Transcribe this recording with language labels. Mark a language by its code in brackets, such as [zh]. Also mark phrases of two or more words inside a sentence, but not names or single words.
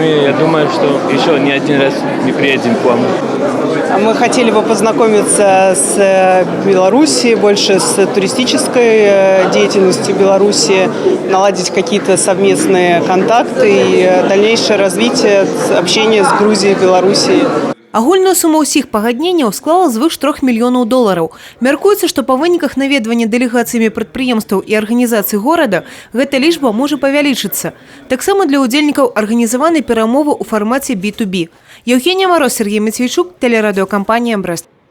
[ru] И я думаю, что еще не один раз не приедем к вам. Мы хотели бы познакомиться с Белоруссией, больше с туристической деятельностью Беларуси, наладить какие-то совместные контакты и дальнейшее развитие общения с Грузией и Белоруссией. [be] Агульная сума ўсіх пагадненняў склала звыш $3 мільёнаў. Мяркуецца, што па выніках наведвання дэлегацыямі прадпрыемстваў і арганізацый горада гэта лічба можа павялічыцца. Таксама для ўдзельнікаў арганізаваны перамовы ў фармаце B2B. [ru] Евгения Мороз, Сергей Матвейчук, телерадиокомпания «Брест».